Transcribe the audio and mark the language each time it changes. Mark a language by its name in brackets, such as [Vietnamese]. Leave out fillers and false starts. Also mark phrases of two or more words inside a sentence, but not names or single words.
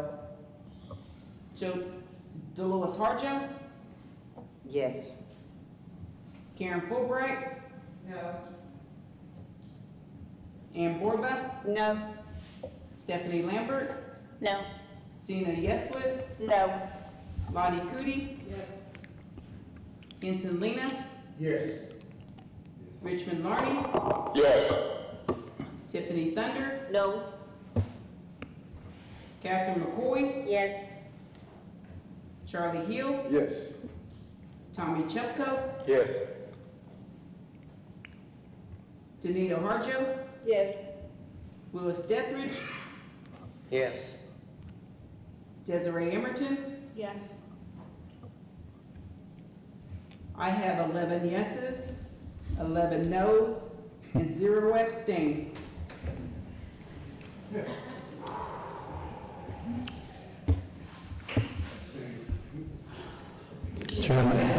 [English] Joe Dolores Harjo, Yes. Karen Fulbright, No. Ann Borba, No. Stephanie Lambert, No. Sina Yeslett, No. Lottie Cootie, Yes. Ensign Lena, Yes. Richmond Larney, Yes. Tiffany Thunder, No. Catherine McCoy, Yes. Charlie Hill, Yes. Tommy Chepko, Yes. Danita Harjo, Yes. Willis Dethridge, Yes. Desiree Emerton. Yes. I have 11 yeses, 11 nos, and 0 abstain. Chairman,